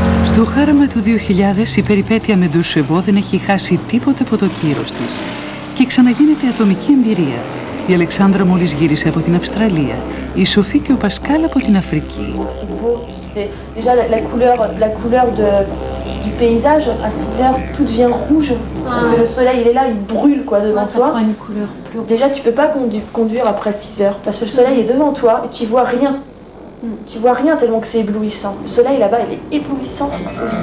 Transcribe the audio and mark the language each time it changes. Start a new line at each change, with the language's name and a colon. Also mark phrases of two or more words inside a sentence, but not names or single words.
Greek: Στο χάραμα του 2000 η περιπέτεια με Ντουσεβό δεν έχει χάσει τίποτε από το κύρος της και ξαναγίνεται ατομική εμπειρία. Η Αλεξάνδρα μόλις γύρισε από την Αυστραλία, η Σοφή και ο Πασκάλ από την Αφρική.
French: Déjà la couleur du paysage à 6 heures tout devient rouge parce que le soleil il est là, il brûle quoi devant toi. Une couleur plus rouge. Déjà tu peux pas conduire après 6 heures parce que le soleil est devant toi et tu vois rien. Tu vois rien tellement que c'est éblouissant. Le soleil là-bas il est éblouissant, c'est une folie.